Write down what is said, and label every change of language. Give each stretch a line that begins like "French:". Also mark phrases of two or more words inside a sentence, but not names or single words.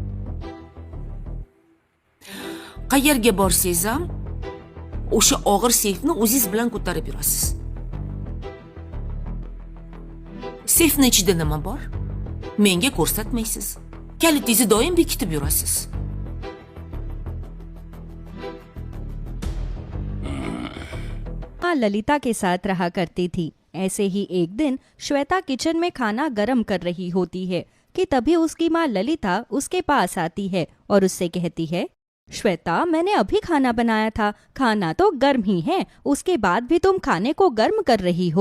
Uzbek: Qayerga borsangiz ham o'sha og'ir seyfni o'zingiz bilan ko'tarib yurasiz. Seyfni ichida nima bor? Menga ko'rsatmaysiz. Kalitingizni doim bekitib yurasiz.
Hindi: ललिता के साथ रहा करती थी। ऐसे ही एक दिन श्वेता किचन में खाना गर्म कर रही होती है कि तभी उसकी माँ ललिता उसके पास आती है और उससे कहती है, श्वेता, मैंने अभी खाना बनाया था, खाना तो गर्म ही है, उसके बाद भी तुम खाने को गर्म कर रही हो।